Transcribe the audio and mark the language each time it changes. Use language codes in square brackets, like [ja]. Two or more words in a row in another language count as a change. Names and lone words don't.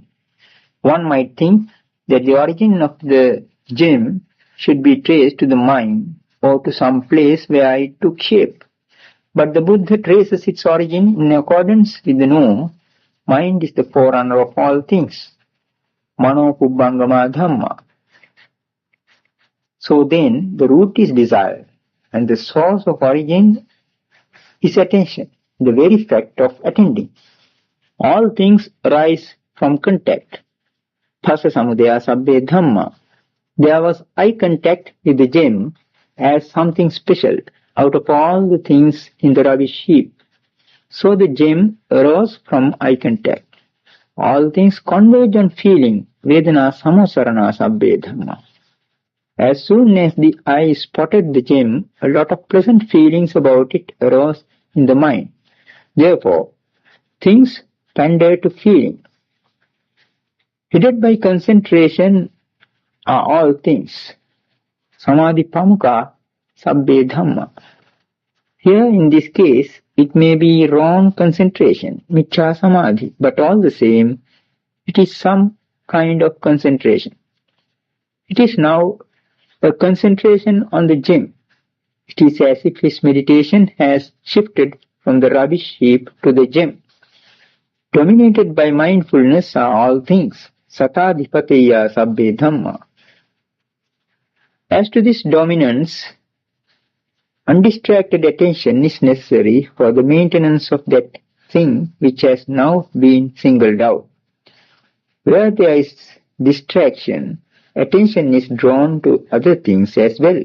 [en] One might think that the origin of the gem should be traced to the mind or to some place where it took shape. But the Buddha traces its origin in accordance with the norm. Mind is the forerunner of all things. [pi] Mano pubbangama dhamma. [en] So then, the root is desire, and the source of origin is attention, the very fact of attending. All things arise from contact. [pi] phassa samudaya sabbe dhamma. [en] There was eye contact with the gem as something special out of all the things in the rubbish heap. So the gem arose from eye contact. All things converge on feeling, [pi] vedana samosarana sabbe dhamma. [en] As soon as the eye spotted the gem, a lot of pleasant feelings about it arose in the mind. Therefore, things pander to feeling. Headed by concentration are all things. [pi] Samadhi pamukha sabbe dhamma. [en] Here in this case, it may be wrong concentration, [pi] miccha samadhi, [en] but all the same, it is some kind of concentration. It is now a concentration on the gem. It is as if his meditation has shifted from the rubbish heap to the gem. Dominated by mindfulness are all things. [pi] Satadhipateya sabbe dhamma. [en] As to this dominance, undistracted attention is necessary for the maintenance of that thing which has now been singled out. Where there is distraction, attention is drawn to other things as well.